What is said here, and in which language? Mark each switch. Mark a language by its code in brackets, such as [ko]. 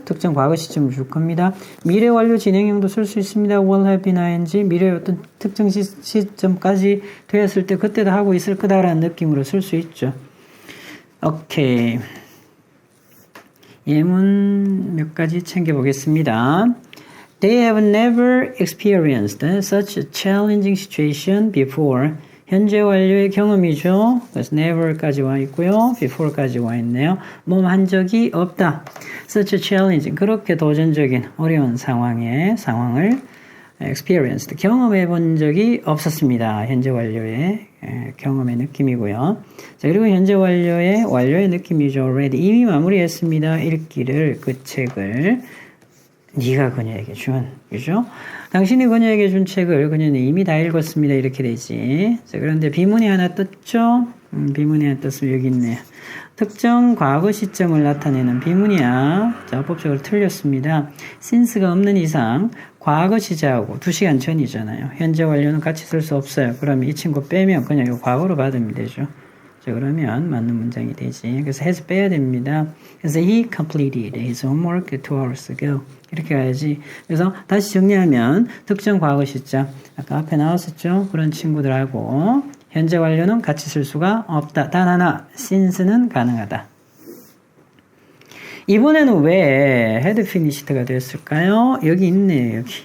[ko] 특정 과거 시점을 줄 겁니다. 미래 완료 진행형도 쓸 수 있습니다. will have been ing 미래 어떤 특정 시점까지 되었을 때 그때도 하고 있을 거다라는 느낌으로 쓸 수 있죠. 오케이. 예문 몇 가지 챙겨보겠습니다. [en] They have never experienced such a challenging situation before. [ko] 현재 완료의 경험이죠. 그래서 never까지 와 있고요. before까지 와 있네요. 한 적이 없다. [en] Such a challenging. [ko] 그렇게 도전적인 어려운 상황을 experienced. 경험해 본 적이 없었습니다. 현재 완료의 경험의 느낌이고요. 자, 그리고 현재 완료의 느낌이죠. already. 이미 마무리했습니다. 읽기를, 그 책을. 네가 그녀에게 준, 그죠? 당신이 그녀에게 준 책을 그녀는 이미 다 읽었습니다. 이렇게 되지. 자, 그런데 비문이 하나 떴죠? 비문이 하나 떴으면 여기 있네요. 특정 과거 시점을 나타내는 비문이야. 자, 법적으로 틀렸습니다. since가 없는 이상 과거 시제하고 2시간 전이잖아요. 현재 완료는 같이 쓸 수 없어요. 그러면 이 친구 빼면 그냥 이거 과거로 받으면 되죠. 자, 그러면 맞는 문장이 되지. 그래서 has 빼야 됩니다. 그래서 [en] he completed his homework 2 hours ago. [ko] 이렇게 가야지. 그래서 다시 정리하면 특정 과거 시점. 아까 앞에 나왔었죠. 그런 친구들하고 현재 완료는 같이 쓸 수가 없다. 단 하나, since는 가능하다. 이번에는 왜 had finished가 됐을까요? 여기 있네요.